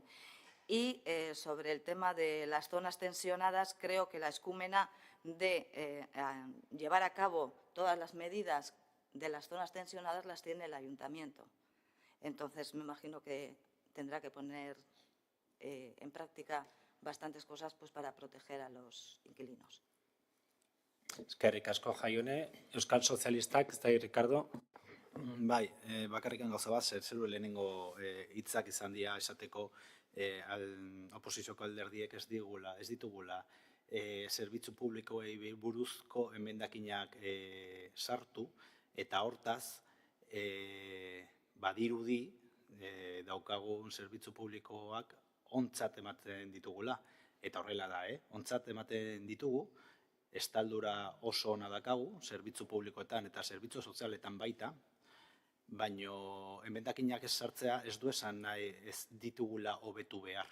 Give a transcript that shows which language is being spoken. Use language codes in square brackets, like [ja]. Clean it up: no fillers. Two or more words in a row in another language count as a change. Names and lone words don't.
[es] Y sobre el tema de las zonas tensionadas, creo que la escúmena de llevar a cabo todas las medidas de las zonas tensionadas las tiene el ayuntamiento. Entonces, me imagino que tendrá que poner en práctica bastantes cosas pues, para proteger a los inquilinos. [eu] Eskerrik asko Jaione, Euskal Sozialistak, ez da, Ricardo? Bai, bakarrikan gauza bat, zerru lehenengo hitzak izan dira esateko oposizioko alderdiek ez ditugula zerbitzu publikoei buruzko emendakinak sartu, eta hortaz badirudi daukagun zerbitzu publikoak ontzat ematen ditugula, eta horrela da, ontzat ematen ditugu, estaldura oso ona dakagu, zerbitzu publikoetan eta zerbitzu sozialetan baita, baino emendakinak ez sartzea ez du esan nahi ez ditugula hobetu behar.